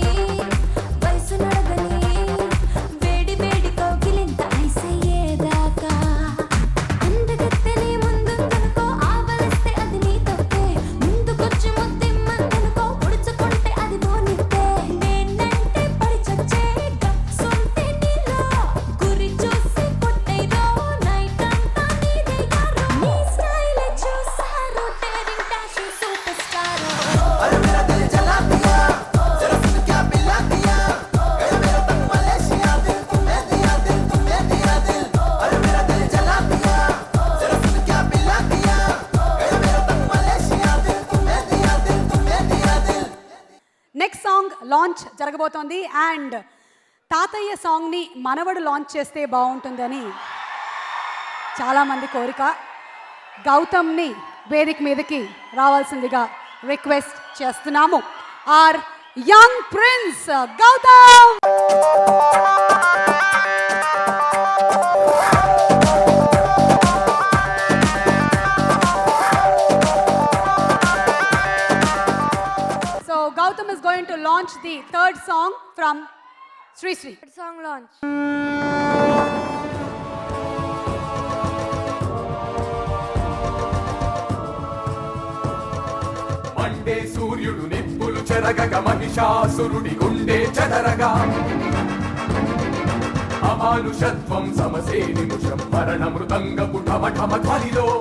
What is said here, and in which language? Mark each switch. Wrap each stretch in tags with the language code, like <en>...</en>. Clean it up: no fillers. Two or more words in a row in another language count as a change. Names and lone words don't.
<te>వయసు నడగని వేడి వేడి కౌగిలింత ఐసయ్యేదాకా అందగత్తెని ముందుందనుకో ఆవలిస్తే అది నీ తప్పే ముందుకొచ్చి ముద్దిమ్మందనుకో పొడుచుకుంటే అది పోనిద్దే నేనంటే పడి చచ్చే గప్సుంటే నీలో గురి చూసి కొట్టేదో నైట్ అంతా నీదే గారు నీ స్టైల్ చూసారు</te> <en>daring dashing super star</en> <hi>अरे मेरा दिल जला दिया जरा सुन क्या पिला दिया गया मेरा तन मलेशिया दिल तुमने दिया दिल अरे मेरा दिल जला दिया जरा सुन क्या पिला दिया गया मेरा तन मलेशिया दिल तुमने दिया दिल</hi> <en>next song launch</en> <te>జరగబోతోంది. అండ్ తాతయ్య సాంగ్ని మనవడు లాంచ్ చేస్తే బాగుంటుందని చాలామంది కోరిక. గౌతమ్ని వేదిక మీదకి రావాల్సిందిగా రిక్వెస్ట్ చేస్తున్నాము.</te> <en>Our young prince Gautam. So Gautam is going to launch the third song from Sri Sri. song launch</en> <te>మండే సూర్యుడు నిప్పులు చెరగక మహిషాసురుడి గుండె చెదరగా అమానుషత్వం సమసే నిమిషం మరణ మృదంగపు ఠమ ఠమ ధ్వనిలో</te>